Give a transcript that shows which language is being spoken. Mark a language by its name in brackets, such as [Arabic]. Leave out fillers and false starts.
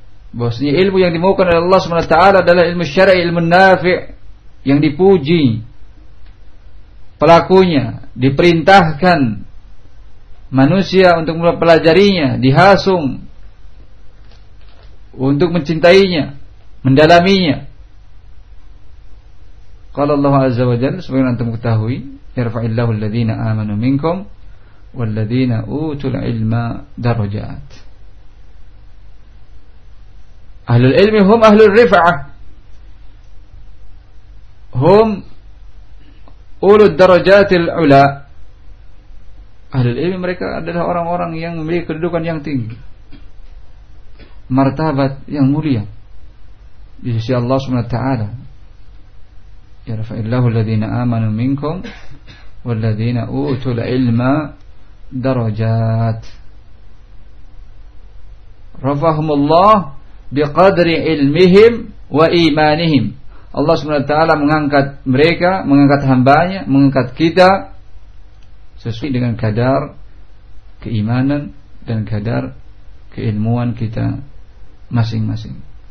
[Indonesian] Bahwasanya ilmu yang dimaukan oleh Allah SWT adalah ilmu syar'i, ilmu nafi', yang dipuji pelakunya, diperintahkan manusia untuk mempelajarinya, dihasung untuk mencintainya, mendalaminya. [Arabic] Qala Allah Azza wa Jalla, [Indonesian] sebagaimana antum ketahui, [Arabic] yarfa'illahu alladhina amanu minkum والذين أوتوا العلم درجات. أهل العلم هم أهل الرفعة، هم أولو الدرجات العلى. أهل العلم [Indonesian] mereka adalah orang-orang yang memiliki kedudukan yang tinggi, martabat yang mulia di sisi Allah SWT. [Arabic] يرفع الله الذين آمنوا منكم والذين أوتوا العلم درجات. رفعهم الله بقدر علمهم وإيمانهم. [Indonesian] Allah SWT mengangkat mereka, mengangkat hambanya, mengangkat kita sesuai dengan kadar keimanan dan kadar keilmuan kita masing-masing.